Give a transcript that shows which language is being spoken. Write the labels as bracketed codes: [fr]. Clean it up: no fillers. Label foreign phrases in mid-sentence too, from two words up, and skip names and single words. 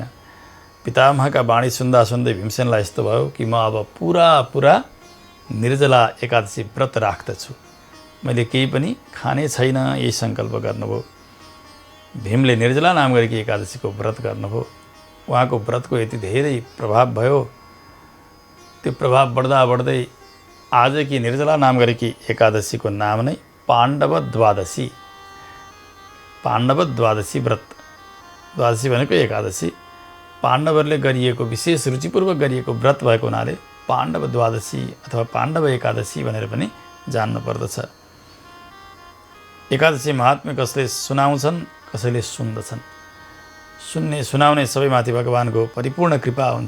[ne] पितामहका वाणी सुन्दा सुन्दै भीमसेनलाई यस्तो भयो कि म अब पुरा निर्जला एकादशी व्रत राख्दछु, मैले केही पनि खाने छैन, यही सङ्कल्प गर्नुभयो। भीमले निर्जला नाम गरेकी एकादशीको व्रत गर्नुभयो। उहाँको व्रतको यति धेरै प्रभाव भयो। त्यो प्रभाव बढ्दा बढ्दै आजकी निर्जला नाम गरेकी एकादशीको नाम नै पाण्डव द्वादशी, पाण्डव द्वादशी व्रत। द्वादशी भनेको एकादशी, पाण्डवहरूले गरिएको विशेष रुचिपूर्वक गरिएको व्रत भएको हुनाले पाण्डव द्वादशी अथवा पाण्डव एकादशी भनेर पनि जान्नु पर्दछ। एकादशी महात्म्य कसले सुनाउँछन्, कसैले सुन्दछन्। सुनाउने सबैमाथि भगवानको परिपूर्ण कृपा हुन्छ।